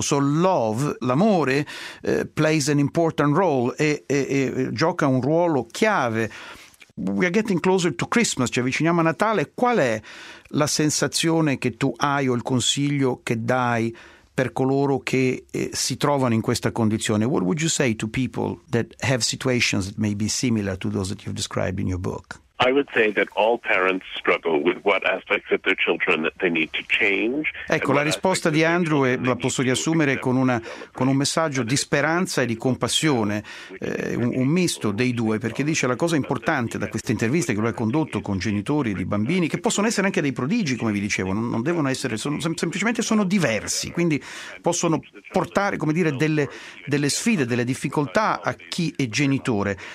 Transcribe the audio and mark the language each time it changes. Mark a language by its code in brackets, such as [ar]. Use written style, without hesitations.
[en] So love, l'amore, plays an important role, [it] e gioca un ruolo chiave. [en] We are getting closer to Christmas, [it] ci avviciniamo a Natale. Qual è la sensazione che tu hai o il consiglio che dai per coloro che si trovano in questa condizione? [en] What would you say to people that have situations that may be similar to those that you've described in your book? I would say that all parents struggle with what aspects of their children that they need to change. [it] Ecco, la risposta di Andrew è, la posso riassumere con una, con un messaggio di speranza e di compassione, un misto dei due, perché dice la cosa importante da queste interviste che lui ha condotto con genitori di bambini, che possono essere anche dei prodigi, come vi dicevo, non devono essere, semplicemente sono diversi, quindi possono portare, come dire, delle sfide, delle difficoltà a chi è genitore.